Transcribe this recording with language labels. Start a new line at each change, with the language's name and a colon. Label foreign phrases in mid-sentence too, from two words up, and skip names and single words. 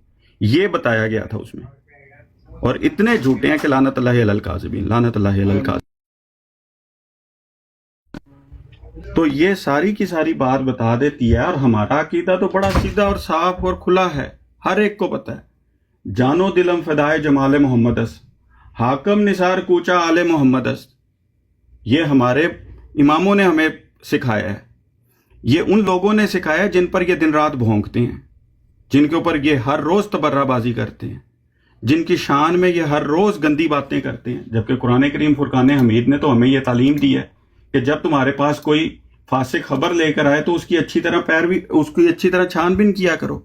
Urdu: یہ بتایا گیا تھا اس میں, اور اتنے جھوٹے ہیں کہ
Arabic: لعنت اللہ علی الکاذبین, لعنت اللہ علی الکاذبین.
Urdu: تو یہ ساری کی ساری بات بتا دیتی ہے. اور ہمارا عقیدہ تو بڑا سیدھا اور صاف اور کھلا ہے, ہر ایک کو پتہ ہے.
Persian: جانو دلم فدائے جمال محمد است, حاکم نثار کوچا آل محمد است.
Urdu: یہ ہمارے اماموں نے ہمیں سکھایا ہے, یہ ان لوگوں نے سکھایا جن پر یہ دن رات بھونکتے ہیں, جن کے اوپر یہ ہر روز تبرہ بازی کرتے ہیں, جن کی شان میں یہ ہر روز گندی باتیں کرتے ہیں. جبکہ قرآن کریم فرقان حمید نے تو ہمیں یہ تعلیم دی ہے کہ جب تمہارے پاس کوئی فاسق خبر لے کر آئے تو اس کی اچھی طرح پیروی, اس کی اچھی طرح چھان بین کیا کرو.